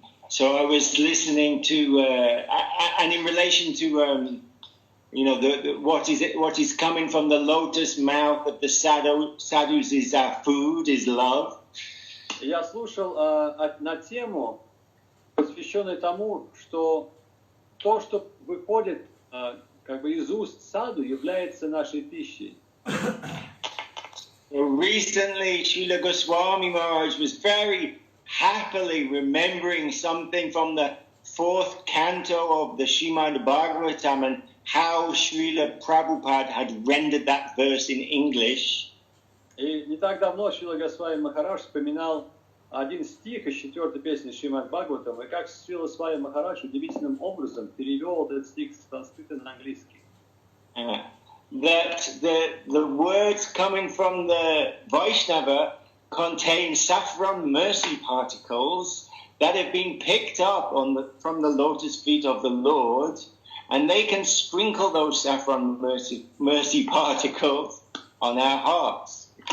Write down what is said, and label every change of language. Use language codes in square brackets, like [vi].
[en] So I was listening to, and in relation to, what is coming from the lotus mouth of the sadhus is our food, is love. [ru] Я слушал на тему, посвященную тому, что то, что выходит как бы из уст саду, является нашей пищей. [en] Recently, Srila Goswami Maharaj was very happily remembering something from the 4th canto of the Srimad Bhagavatam and how Srila Prabhupada had rendered that verse in English. [ru] И не так давно Шрила Госвами Махарадж вспоминал один стих из 4-й песни Шримад Бхагаватам, и как Шрила Свами Махарадж удивительным образом перевел этот стих с санскрита на английский. [en] That the words coming from the Vaishnava contain saffron mercy particles that have been picked up from the lotus feet of the Lord, and they can sprinkle those saffron mercy particles on our hearts.